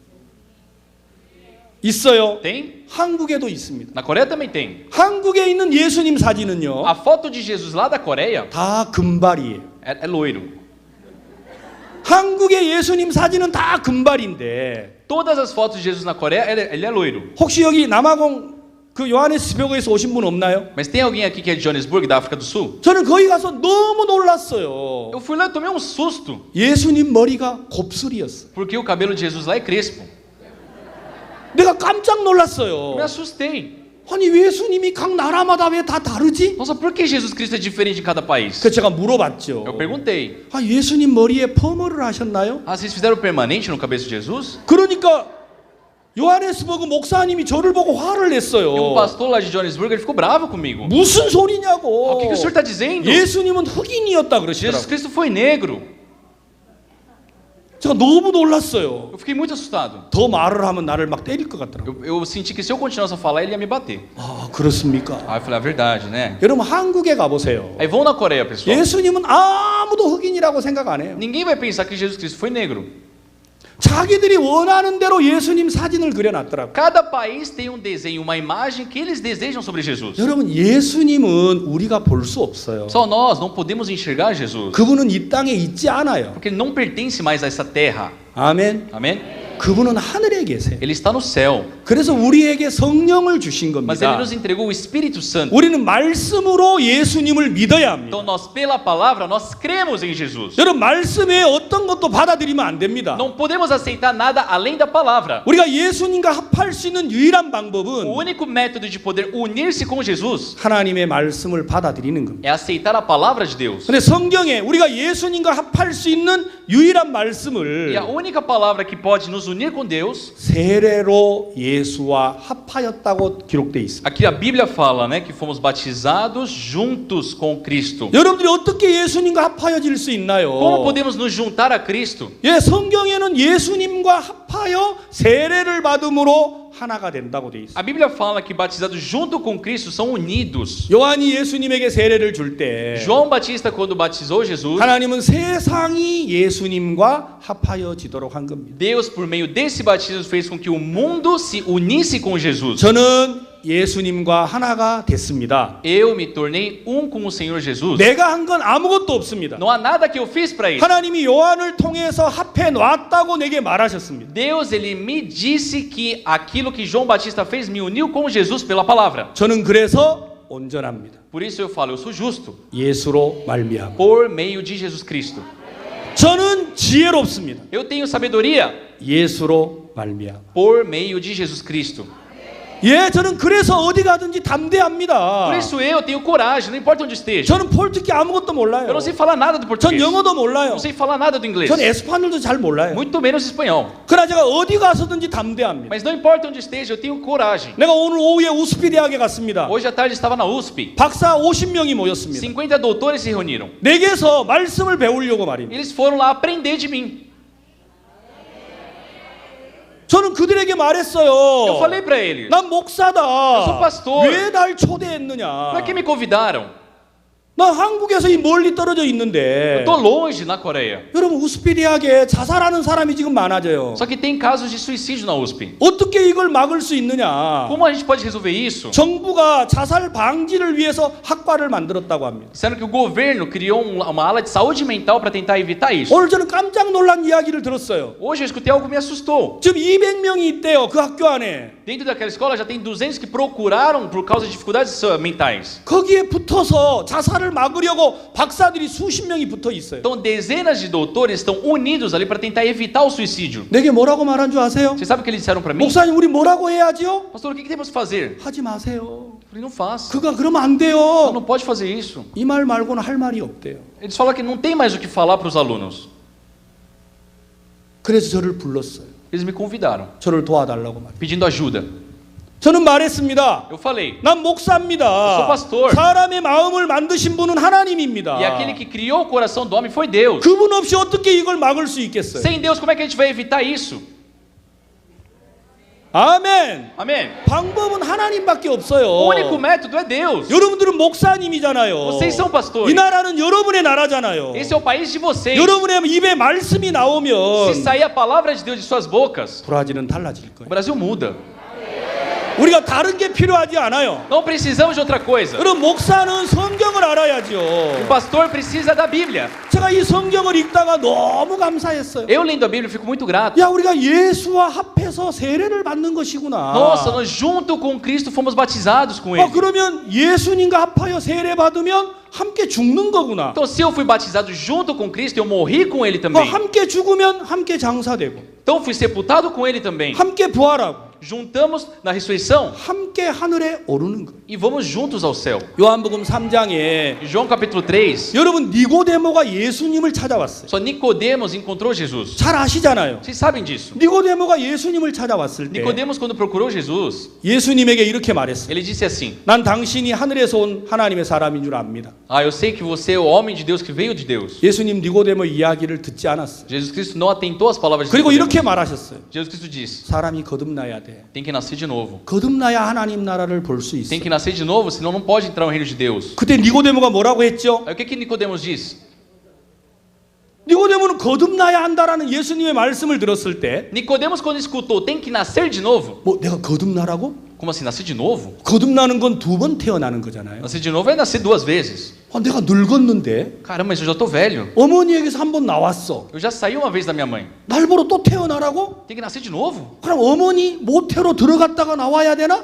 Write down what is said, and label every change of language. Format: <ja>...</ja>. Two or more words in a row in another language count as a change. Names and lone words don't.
<ko>있어요.</ko> <pt>Tem?</pt> <ko>한국에도 있습니다.</ko> <pt>Na Coreia também tem.</pt> <ko>한국에 있는 예수님 사진은요.</ko> <pt>A foto de Jesus lá da Coreia</pt> <ko>다 금발이에요.</ko> <pt>é loiro.</pt> <ko>한국의 예수님 사진은 다 금발인데</ko> <pt>Todas as fotos de Jesus na Coreia, ele é loiro.</pt> <ko>혹시 여기 남아공 그 요하네스버그에서 오신 분 없나요?</ko> <pt>Mas tem alguém aqui que é de Johannesburg, da África do Sul?</pt> <ko>저는 거기 가서 너무 놀랐어요.</ko> <pt>Eu fui lá e tomei um susto,</pt> <ko>예수님 머리가 곱슬이었어요.</ko> <pt>porque o cabelo de Jesus lá é crespo.</pt> <ko>내가 깜짝 놀랐어요.</ko> <pt>Me assustei.</pt> <ko>아니 예수님이 각 나라마다 왜 다 다르지?</ko> <pt>Nossa, por que Jesus Cristo é diferente em cada país?</pt> <ko>그 제가 물어봤죠.</ko> <pt>Eu perguntei.</pt> <ko>아 예수님 머리에 펌을 하셨나요?</ko> <pt>Ah, vocês fizeram permanente no cabeça de Jesus?</pt> <ko>그러니까 요하네스버그 목사님이 저를 보고 화를</ko> <pt>E um</pt> <ko>냈어요.</ko> <pt>pastor lá de Johannesburg, ele ficou bravo comigo.</pt> <ko>무슨</ko> <pt>O</pt> <ko>소리냐고.</ko> <pt>que o senhor está dizendo?</pt> <ko>예수님은 흑인이었다</ko> <pt>Jesus</pt> <ko>그러시더라고요.</ko> <pt>Cristo foi negro.</pt> <ko>제가 너무 놀랐어요.</ko> <pt>Eu fiquei muito assustado.</pt> <ko>더 말을 하면 나를 막 때릴 것 같더라고요.</ko> <pt>Eu senti que se eu continuasse a falar, ele ia me bater.</pt> <ko>아 그렇습니까?</ko> <pt>Aí eu falei, a verdade, né?</pt> <ko>여러분 한국에 가보세요.</ko> <pt>Aí vão na Coreia, pessoal.</pt> <ko>예수님은 아무도 흑인이라고 생각 안 해요.</ko> <pt>Ninguém vai pensar que Jesus Cristo foi negro.</pt> <ko>자기들이 원하는 대로 예수님 사진을 그려놨더라고요.</ko> <pt>Cada país tem um desenho, uma imagem que eles desejam sobre Jesus.</pt> <ko>여러분 예수님은 우리가 볼 수 없어요.</ko> <pt>Só nós não podemos enxergar Jesus,</pt> <ko>그분은 이 땅에 있지 않아요.</ko> <pt>porque ele não pertence mais a essa terra.</pt> <ko>아멘.</ko> <pt>Amém?</pt> <ko>그분은 하늘에 계세요.</ko> <pt>Ele está no céu,</pt> <ko>그래서 우리에게 성령을 주신</ko> <pt>mas ele</pt> <ko>겁니다.</ko> <pt>nos entregou o Espírito Santo.</pt> <ko>우리는 말씀으로 예수님을 믿어야 합니다.</ko> <pt>Então nós, pela palavra, nós cremos em Jesus.</pt> <ko>여러분 말씀에 어떤 것도 받아들이면 안 됩니다.</ko> <pt>Não podemos aceitar nada além da palavra.</pt> <ko>우리가 예수님과 합할 수 있는 유일한</ko> <pt>O</pt> <ko>방법은</ko> <pt>único método de poder unir-se com Jesus</pt> <ko>하나님의 말씀을 받아들이는 겁니다.</ko> <pt>é aceitar a palavra de Deus.</pt> <ko>근데 성경에 우리가 예수님과 합할 수 있는 유일한 말씀을</ko> <pt>E a única palavra que pode nos unir com Deus,</pt> <ko>세례로 예수와 합하였다고 기록되어 있습니다.</ko> <pt>aqui a Bíblia fala, né, que fomos batizados juntos com Cristo.</pt> <ko>여러분들이 어떻게 예수님과 합하여질 수 있나요?</ko> <pt>Como podemos nos juntar a Cristo?</pt> <ko>예, 성경에는 예수님과 합하여 세례를 받음으로 하나가 된다고 되어 있습니다.</ko> <pt>A Bíblia fala que batizados junto com Cristo são unidos.</pt> <ko>요한이 예수님에게 세례를 줄 때</ko> <pt>João Batista, quando batizou Jesus,</pt> <ko>하나님은 세상이 예수님과 합하여지도록 한 겁니다.</ko> <pt>Deus, por meio desse batismo, fez com que o mundo se unisse com Jesus.</pt> <ko>저는 예수님과 하나가 됐습니다.</ko> <pt>Eu me tornei um com o Senhor Jesus.</pt> <ko>내가 한 건 아무것도 없습니다.</ko> <pt>Não há nada que eu fiz para isso.</pt> <ko>하나님이 요한을 통해서 합해 놨다고 내게 말하셨습니다.</ko> <pt>Deus, ele me disse que aquilo que João Batista fez me uniu com Jesus pela palavra.</pt> <ko>저는 그래서 온전합니다.</ko> <pt>Por isso eu falo, eu sou justo</pt> <ko>예수로 말미암아.</ko> <pt>por meio de Jesus Cristo.</pt> <ko>저는 지혜롭습니다.</ko> <pt>Eu tenho sabedoria</pt> <ko>예수로 말미암아.</ko> <pt>por meio de Jesus Cristo.</pt> <ko>예, 저는 그래서 어디 가든지 담대합니다.</ko> <pt>Por isso eu tenho coragem, não importa onde esteja.</pt> <ko>저는 폴트키 아무것도 몰라요.</ko> <pt>Eu não sei falar nada do</pt> <ko>전</ko> <pt>português.</pt> <ko>영어도 몰라요.</ko> <pt>Não sei falar nada do inglês.</pt> <ko>전 에스파뇰도 잘 몰라요.</ko> <pt>Muito menos espanhol.</pt> <ko>그러나 제가 어디 가서든지 담대합니다.</ko> <pt>Mas não importa onde esteja, eu tenho coragem.</pt> <ko>내가 오늘 오후에 우스피 대학에 갔습니다.</ko> <pt>Hoje à tarde estava na USP.</pt> <ko>박사 50명이 모였습니다.</ko> <pt>50 doutores se reuniram.</pt> <ko>내게서 말씀을 배우려고 말입니다.</ko> <pt>Eles foram lá aprender de mim.</pt> <ko>저는 그들에게</ko> <pt>Eu</pt> <ko>말했어요.</ko> <pt>falei para eles:</pt> <ko>난 목사다.</ko> <pt>Eu sou pastor.</pt> <ko>왜 날 초대했느냐?</ko> <pt>Para que me convidaram?</pt> <ko>난 나 한국에서 이 멀리 떨어져</ko> <pt>Eu</pt> <ko>있는데</ko> <pt>tô longe na Coreia.</pt> <ko>여러분 우스피 대학에 자살하는 사람이 지금 많아져요.</ko> <pt>Só que tem casos de suicídio na USP.</pt> <ko>어떻게 이걸 막을 수 있느냐?</ko> <pt>Como a gente pode resolver isso?</pt> <ko>정부가 자살 방지를 위해서 학과를 만들었다고 합니다.</ko> <pt>Sendo que o governo criou uma ala de saúde mental para tentar evitar isso.</pt> <ko>오늘 저는 깜짝 놀란 이야기를 들었어요.</ko> <pt>Hoje eu escutei algo que me assustou.</pt> <ko>지금 200명이 있대요. 그 학교 안에.</ko> <pt>Dentro daquela escola já tem 200 que procuraram por causa de dificuldades mentais.</pt> <ko>거기에 붙어서 자살을 막으려고 박사들이 수십 명이 붙어 있어요.</ko> <pt>Então dezenas de doutores estão unidos ali para tentar evitar o suicídio.</pt> <ko>내게 뭐라고 말한 줄 아세요?</ko> <pt>Você sabe o que eles disseram para mim?</pt> <ko>목사님 우리 뭐라고 해야지요?</ko> <pt>Pastor, o que temos que fazer?</pt> <ko>하지 마세요.</ko> <pt>Eu falei, não faça.</pt> <ko>그가 그러면 안</ko> <pt>Você</pt> <ko>돼요.</ko> <pt>não pode fazer isso.</pt> <ko>이 말 말고는 할 말이 없대요.</ko> <pt>Eles falam que não tem mais o que falar para os alunos.</pt> <ko>그래서 저를 불렀어요.</ko> <pt>Eles me convidaram,</pt> <ko>저를 도와달라고 말이에요.</ko> <pt>pedindo ajuda.</pt> <ko>저는 말했습니다.</ko> <pt>Eu falei,</pt> <ko>난 목사입니다.</ko> <pt>sou pastor.</pt> <ko>사람의 마음을 만드신 분은 하나님입니다.</ko> <pt>e aquele que criou o coração do homem foi Deus.</pt> <ko>그분 없이 어떻게 이걸 막을 수 있겠어요?</ko> <pt>Sem Deus, como é que a gente vai evitar isso?</pt> <ko>아멘.</ko> <pt>Amém?</pt> <ko>방법은 하나님밖에 없어요.</ko> <pt>O único método é Deus.</pt> <ko>여러분들은 목사님이잖아요.</ko> <pt>Vocês são</pt> <ko>이</ko> <pt>pastores.</pt> <ko>나라는 여러분의 나라잖아요.</ko> <pt>Esse é o país de vocês.</pt> <ko>여러분의 입에 말씀이</ko> <pt>Se</pt> <ko>나오면</ko> <pt>sair a palavra de Deus de suas bocas,</pt> <ko>브라질은 달라질</ko> <pt>o</pt> <ko>거예요.</ko> <pt>Brasil muda.</pt> <ko>우리가 다른 게 필요하지 않아요.</ko> <pt>Não precisamos de outra coisa.</pt> <ko>그럼 목사는 성경을</ko> <pt>O</pt> <ko>알아야죠.</ko> <pt>pastor precisa da Bíblia.</pt> <ko>제가 이 성경을 읽다가 너무 감사했어요.</ko> <pt>Eu lendo a Bíblia fico muito grato.</pt> <ko>야, 우리가 예수와 합해서 세례를 받는 것이구나.</ko> <pt>Nossa, nós junto com Cristo fomos batizados com Ele.</pt> <ko>그러면 예수님과 합하여 세례 받으면 함께 죽는 거구나.</ko> <pt>Então, se eu fui batizado junto com Cristo, eu morri com Ele também.</pt> <ko>함께 죽으면 함께 장사되고,</ko> <pt>Então, fui sepultado com Ele também.</pt> <ko>함께 부활하고,</ko> <pt>Juntamos na ressurreição</pt> <ko>함께 하늘에 오르는 거.</ko> <pt>e vamos juntos ao céu.</pt> <ko>요한복음 3장에</ko> <pt>João capítulo 3.</pt> <ko>여러분 니고데모가 예수님을 찾아왔어요.</ko> <pt>Só Nicodemos encontrou Jesus.</pt> <ko>잘 아시잖아요.</ko> <pt>Vocês sabem disso.</pt> <ko>니고데모가 예수님을 찾아왔을 때</ko> <pt>Nicodemos, quando procurou Jesus,</pt> <ko>예수님에게 이렇게 말했어요.</ko> <pt>ele disse assim:</pt> <ko>난 당신이 하늘에서 온 하나님의 사람인 줄 압니다.</ko> <pt>eu sei que você é o homem de Deus que veio de Deus.</pt> <ko>예수님 니고데모 이야기를 듣지 않았어요.</ko> <pt>Jesus Cristo não atentou às palavras de</pt> <ko>그리고</ko> <pt>Nicodemos.</pt> <ko>이렇게 말하셨어요.</ko> <pt>Jesus Cristo disse:</pt> <ko>사람이 거듭나야 돼.</ko> <pt>tem que nascer de novo.</pt> <ko>거듭나야 하나님 나라를 볼 수 있어.</ko> <pt>Tem que nascer de novo, senão não pode entrar no reino de Deus.</pt> <ko>그때 니고데모가 뭐라고 했죠?</ko> <pt>Aí o que Nicodemos disse?</pt> <ko>니고데모는 거듭나야 한다라는 예수님의 말씀을 들었을 때,</ko> <pt>Nicodemos, quando escutou, tem que nascer de novo.</pt> <ko>뭐 내가 거듭나라고?</ko> <pt>Como assim, nascer de novo?</pt> <ko>거듭나는 건 두 번 태어나는 거잖아요.</ko> <pt>Nascer de novo é nascer duas vezes.</pt> <ko>내가 늙었는데</ko> <pt>Caramba, mas eu já tô velho.</pt> <ko>어머니에게서 한 번 나왔어.</ko> <pt>Eu já saí uma vez da minha mãe.</pt> <ko>날 보러 또 태어나라고?</ko> <pt>Tem que nascer de novo?</pt> <ko>그럼 어머니 모태로 들어갔다가 나와야 되나?</ko>